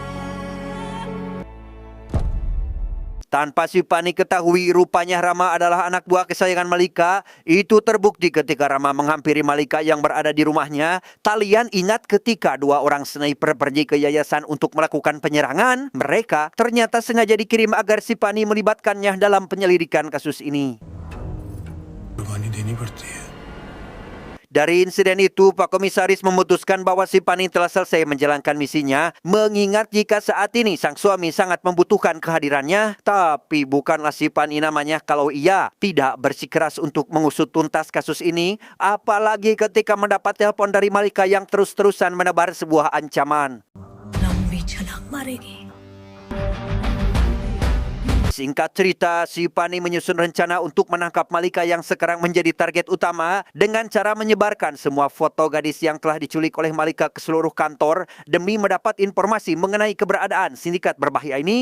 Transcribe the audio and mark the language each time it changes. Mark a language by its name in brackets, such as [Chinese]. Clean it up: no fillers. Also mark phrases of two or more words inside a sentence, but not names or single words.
[Indonesian] Tanpa si Pani ketahui rupanya Rama adalah anak buah kesayangan Malika. Itu terbukti ketika Rama menghampiri Malika yang berada di rumahnya. Kalian ingat ketika dua orang sniper pergi ke yayasan untuk melakukan penyerangan? Mereka ternyata sengaja dikirim agar si Pani melibatkannya dalam penyelidikan kasus ini. [Hindi] कुर्बानी देनी पड़ती है [Indonesian] Dari insiden itu, Pak Komisaris memutuskan bahwa si Pani telah selesai menjalankan misinya, mengingat jika saat ini sang suami sangat membutuhkan kehadirannya, tapi bukanlah si Pani namanya kalau ia tidak bersikeras untuk mengusut tuntas kasus ini, apalagi ketika mendapat telepon dari Malika yang terus-terusan menebar sebuah ancaman. [Hindi] लंबी छलांग मारेगी। [Indonesian] Singkat cerita, si Pani menyusun rencana untuk menangkap Malika yang sekarang menjadi target utama dengan cara menyebarkan semua foto gadis yang telah diculik oleh Malika ke seluruh kantor demi mendapat informasi mengenai keberadaan sindikat berbahaya ini.